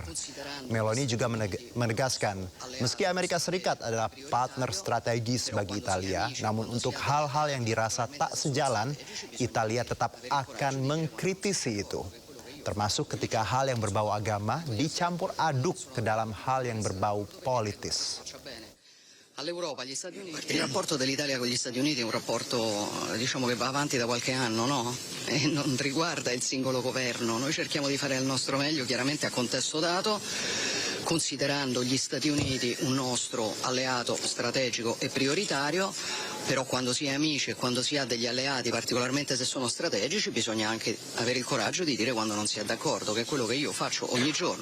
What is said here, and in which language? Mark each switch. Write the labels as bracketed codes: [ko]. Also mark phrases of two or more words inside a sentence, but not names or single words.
[id] Meloni juga menegaskan, meski Amerika Serikat adalah partner strategis bagi Italia, namun untuk hal-hal yang dirasa tak sejalan, Italia tetap akan mengkritisi itu. Termasuk ketika hal yang berbau agama dicampur aduk ke dalam hal yang berbau politis. [it] All'Europa, gli Stati Uniti, il rapporto dell'Italia con gli Stati Uniti è un rapporto, diciamo, che va avanti da qualche anno, no? E non riguarda il singolo governo. Noi cerchiamo di fare il nostro meglio, chiaramente a contesto dato, considerando gli Stati Uniti un nostro alleato strategico e prioritario, però quando si è amici e quando si ha degli alleati, particolarmente se sono strategici, bisogna anche avere il coraggio di dire quando non si è d'accordo, che è quello che io faccio ogni giorno.